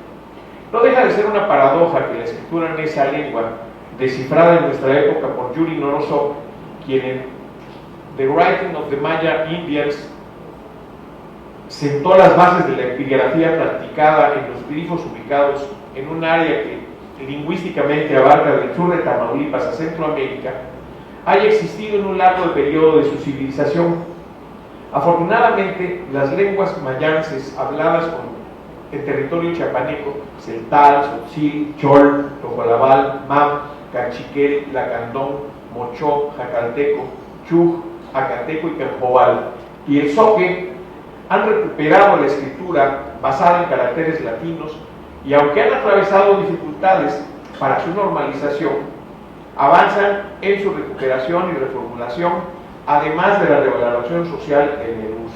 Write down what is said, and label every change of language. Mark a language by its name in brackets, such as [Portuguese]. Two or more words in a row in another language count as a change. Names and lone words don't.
[Spanish] No deja de ser una paradoja que la escritura en esa lengua descifrada en nuestra época por Yuri Norosov, quien en The Writing of the Maya Indians sentó las bases de la epigrafía practicada en los glifos ubicados en un área que lingüísticamente abarca del sur de Tamaulipas a Centroamérica, haya existido en un largo periodo de su civilización. Afortunadamente, las lenguas mayances habladas en territorio chiapaneco, celtal, tzotzil, chol, tojolabal, mam, cachiquel, lacandón, mochó, jacalteco, chuj, acateco y canjobal, y el zoque, han recuperado la escritura basada en caracteres latinos y aunque han atravesado dificultades para su normalización, avanzan en su recuperación y reformulación, además de la revaloración social en el uso.